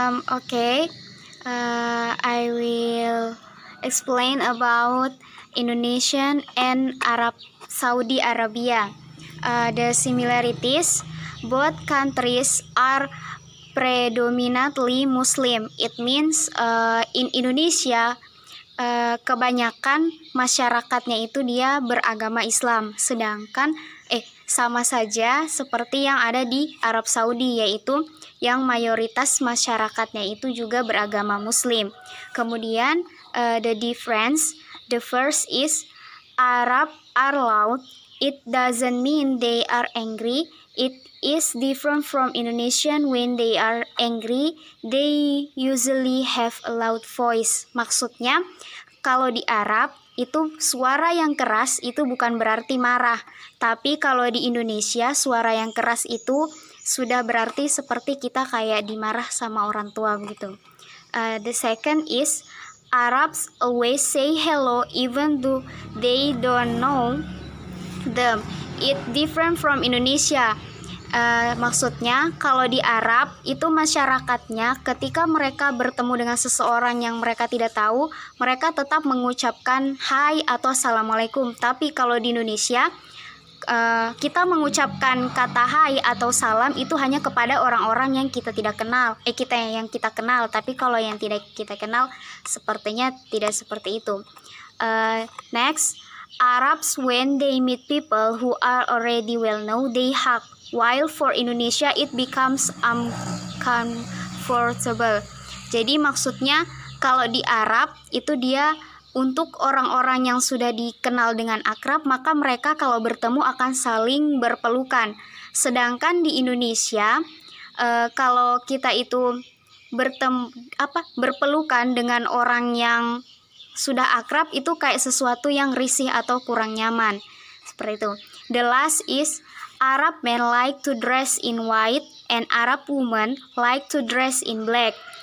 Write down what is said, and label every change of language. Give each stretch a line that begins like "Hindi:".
English: Okay, I will explain about Indonesian and Saudi Arabia. The similarities, both countries are predominantly Muslim. It means in Indonesia
Indonesian: kebanyakan masyarakatnya itu dia beragama Islam, sedangkan sama saja seperti yang ada di Arab Saudi, yaitu yang mayoritas masyarakatnya itu juga beragama Muslim.
English: Kemudian the difference, the first is Arab are loud. It doesn't mean they are angry. It is different from Indonesian. When they are angry, they usually have a loud voice.
Indonesian: Maksudnya, kalau di Arab itu suara yang keras itu bukan berarti marah. Tapi kalau di Indonesia suara yang keras itu sudah berarti seperti kita kayak dimarah sama orang tua begitu.
English: The second is Arabs always say hello even though they don't know them. It different from Indonesia.
Indonesian: Maksudnya kalau di Arab itu masyarakatnya ketika mereka bertemu dengan seseorang yang mereka tidak tahu, mereka tetap mengucapkan hai atau assalamualaikum. Tapi kalau di Indonesia kita mengucapkan kata hai atau salam itu hanya kepada orang-orang yang kita tidak kenal. Yang kita kenal, tapi kalau yang tidak kita kenal sepertinya tidak seperti itu.
English: Next, Arabs when they meet people who are already well known, they hug. While for Indonesia it becomes uncomfortable.
Indonesian: Jadi maksudnya kalau di Arab itu dia untuk orang-orang yang sudah dikenal dengan akrab, maka mereka kalau bertemu akan saling berpelukan. Sedangkan di Indonesia kalau kita itu berpelukan dengan orang yang sudah akrab itu kayak sesuatu yang risih atau kurang nyaman. Seperti itu.
English: The last is Arab men like to dress in white and Arab women like to dress in black.